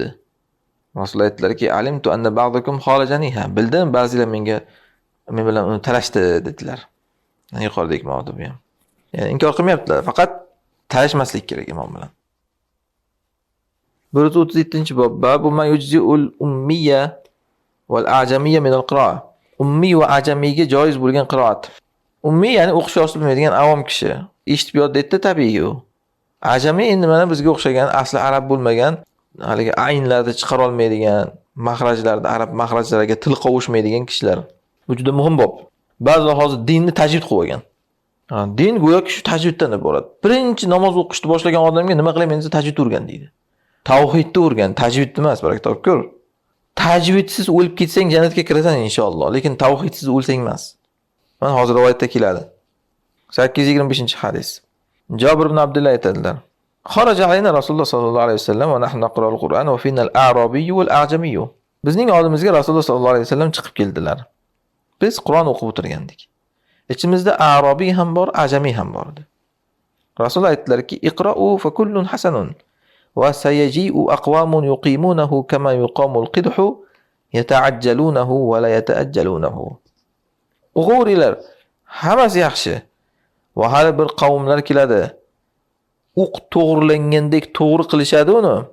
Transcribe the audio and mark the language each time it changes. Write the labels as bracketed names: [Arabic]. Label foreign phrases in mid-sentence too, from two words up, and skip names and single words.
[Uzbek] Rasululloh aytdilarki, [Arabic] علمت أن بعضكم خالجنيها. [Uzbek] Bildim, ba'zilar men bilan uni talashdi dedilar. Yuqoridagi mavzu bu ham. Ya'ni inkor qilmayaptilar, faqat talashmaslik kerak imom bilan. 137-bob. [Arabic] باب ما يجزئ الأمية والأعجمية من القراءة. [Uzbek] Ummiy va ajamiyga joiz bo'lgan qiroat. Ummiy ya'ni o'qish yoshi bilmaydigan avom kishi. Eshitib yod etdi tabiiy u. Ajamiy endi mana bizga o'xshagan, asli arab bo'lmagan, haligi aynlarni chiqara olmaydigan, mahrajlarda arab mahrajlariga til qovushmaydigan kishilar. Bu juda muhim bob. Ba'zilar hozir dinni tajvid qilib olgan. Din go'yoki shu tajviddan iborat. Birinchi namoz o'qishni boshlagan odamga nima qilayman desa tajvid o'rgan deydi. Tavhidni o'rgan, tajvid emas, barakatoh ko'r. Tajvidsiz o'lib ketsang jannatga kirasan inshaalloh, lekin tavhidsiz o'lsang emas. Mana hozir rivoyatda keladi. 825-hadis. Jabir ibn Abdullah aytadilar. [Arabic] خرج علينا رسول الله صلى الله عليه وسلم ونحن نقرأ القرآن وفينا الأعرابي والأعجمي. [Uzbek] Bizning oldimizga Rasululloh [Arabic] صلى الله عليه وسلم [Uzbek] chiqib keldilar. Biz Qur'on o'qib o'tirgandik. İçimizde Arabiy ham bor, ajamiy ham bor edi. Rasululloh aytdilarki, [Arabic] "اقرؤوا فكل حسن وسيجيء أقوام يقيمونه كما يقام القدح يتعجلونه ولا يتعجلونه." [Uzbek] O'qinglar, hammasi yaxshi. Va hali bir qavmlar keladi. O'q to'g'rilangandek to'g'ri qilishadi uni.